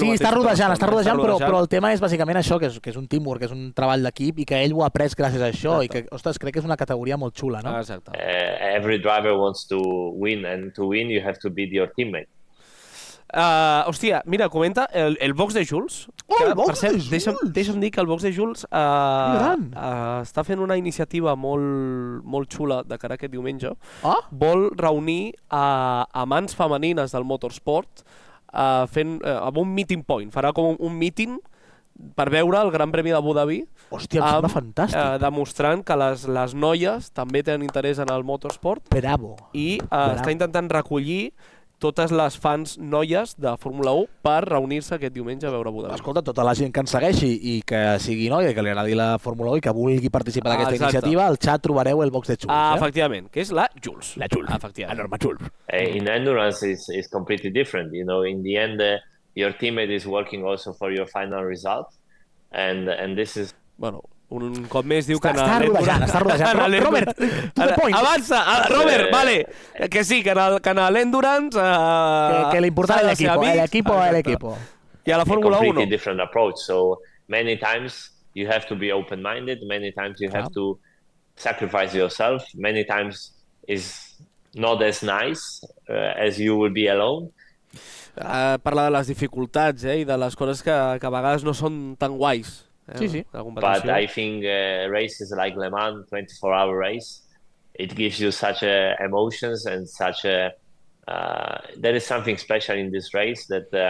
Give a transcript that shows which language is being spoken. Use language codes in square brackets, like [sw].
[ca] sí, està rodejant, però el tema és bàsicament això, que és un teamwork, que és un treball d'equip i que ell ho ha après gràcies a això. Exacte. I que, ostres, crec que és una categoria molt xula, no? Exacte. [en] Every driver wants to win, and to win you have to beat your teammate. [ca] Hòstia, mira, comenta el box de Jules. El box de Jules! Deixa'm dir que el box de Jules està fent una iniciativa molt xula de cara a aquest diumenge. Vol reunir amants femenines del motorsport amb un meeting point. Farà com un meeting per veure el Gran Premi d'Abu Dhabi. Hòstia, em sembla fantàstic. Demostrant que les noies també tenen interès en el motorsport. Bravo. I està intentant recollir totes les fans noies de Fórmula 1 per reunir-se aquest diumenge a veure Abu Dhabi. Escolta, tota la gent que ens segueixi i que sigui noia, que li agradi la Fórmula 1 i que vulgui participar d'aquesta iniciativa, al xat trobareu el box de Jules. Efectivament, que és la Jules. La Jules, la norma Jules. [en] In endurance is completely different. In the end, your teammate is working also for your final result, and this is... [ca] Bueno, un cop més diu que està rodejant. Robert, [en] to the point. [ca] Avança, Robert, vale. Que sí, que en l'endurance... Que l'important és l'equipo. I a la Fórmula 1 no. [en] A completely different approach. So many times you have to be open-minded. Many times you have to sacrifice yourself. Many times is not as nice as you will be alone. [ca] Parla de les dificultats i de les coses que a vegades no són tan guais. Sí. [en] But I think races like Le Mans, 24-hour race, it gives you such emotions and such a... there is something special in this race that...